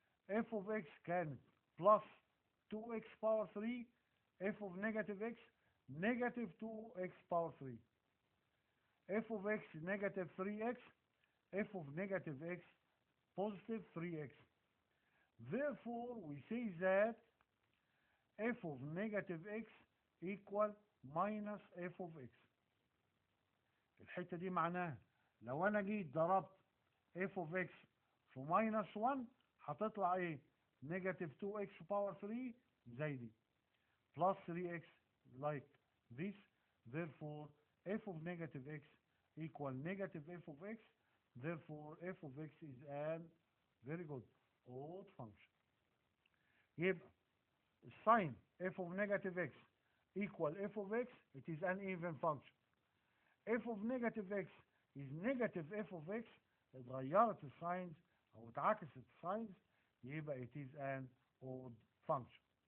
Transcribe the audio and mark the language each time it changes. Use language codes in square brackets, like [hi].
[en] f of x كانت plus 2x power 3 f of negative x negative 2x power 3 f of x negative 3x f of negative x positive 3x. Therefore we say that f of negative x equal minus f of x. [ar] الحتة دي معناها لو انا جيت ضربت f of x في minus 1 هتطلع ايه؟ negative 2x power 3 زي دي [en] plus 3x like this. Therefore f of negative x equal negative f of x. Therefore f of x is an very good odd function. [ar] يبقى الساين [en] f of negative x equal f of x, it is an even function. f of negative x is negative f of x, [ar] اتغيرت الساينز او اتعكست الساينز يبقى [en] it is an odd function.